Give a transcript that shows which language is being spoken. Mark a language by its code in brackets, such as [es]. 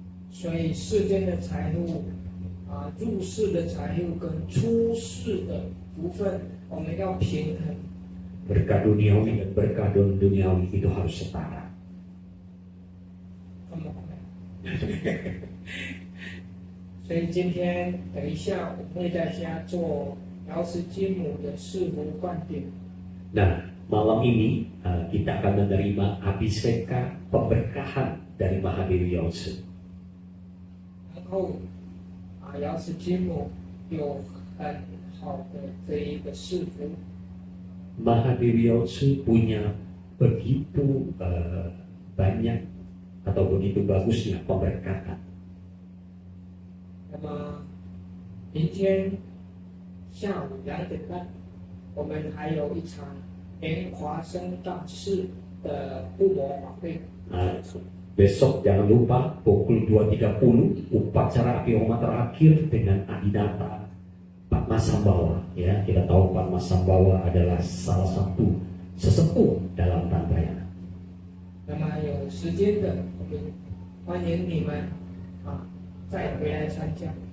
[zh] 所以世间的财富入世的财富跟出世的福分，我们要平衡。 [id] Berkah duniawi dan berkah duniawi itu harus setara. [zh] 所以今天等一下我会在家做瑶池金母的四福灌顶。 [id] Nah, malam ini kita akan menerima abhiseka pemberkahan dari Mahadewi Yause. [zh] 然后瑶池金母有很好的这一个四福。 [id] Mahadewi Yause punya begitu banyak atau begitu bagusnya pemberkatan. [zh] 那么明天下午2点半，我们还有一场莲华生大士的护摩法会。 [id] Besok jangan lupa pukul 2.30 upacara Abhihoma terakhir dengan Adinata Padmasambhava ya. Kita tahu Padmasambhava adalah salah satu sesepuh dalam Tantrayana. [zh] 那么有时间的，我们欢迎你们再回来参加。